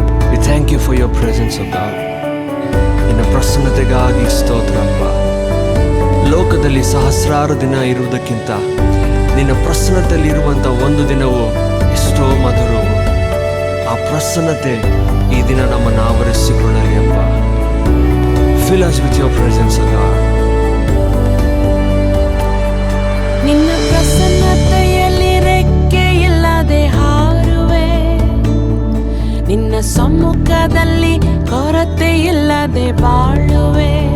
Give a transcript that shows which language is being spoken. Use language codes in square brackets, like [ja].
[en] We thank you for your presence, O God. [kn] ನಿನ್ನ ಪ್ರಸನ್ನತೆಗಾಗಿ ಸ್ತೋತ್ರಪ್ಪ. ಲೋಕದಲ್ಲಿ ಸಹಸ್ರಾರು ದಿನ ಇರುವುದಕ್ಕಿಂತ ನಿನ್ನ ಪ್ರಸನ್ನತೆಯಲ್ಲಿ ಇರುವಂಥ ಒಂದು ದಿನವು ಎಷ್ಟೋ ಮಧುರವು. ಆ ಪ್ರಸನ್ನತೆ ಈ ದಿನ ನಮ್ಮನ್ನು ಆವರಿಸಿಕೊಳ್ಳಲಿ ಅಪ್ಪ. [en] Fill us with your presence, O God. [kn] ನಿನ್ನ ಪ್ರಸನ್ನತೆಯಲ್ಲಿ ರೆಕ್ಕೆ ಇಲ್ಲದೆ ಹಾರುವೆ, ನಿನ್ನ ಸಮ್ಮುಖದಲ್ಲಿ ಕೊರತೆ ಇಲ್ಲದೆ ಬಾಳುವೆ.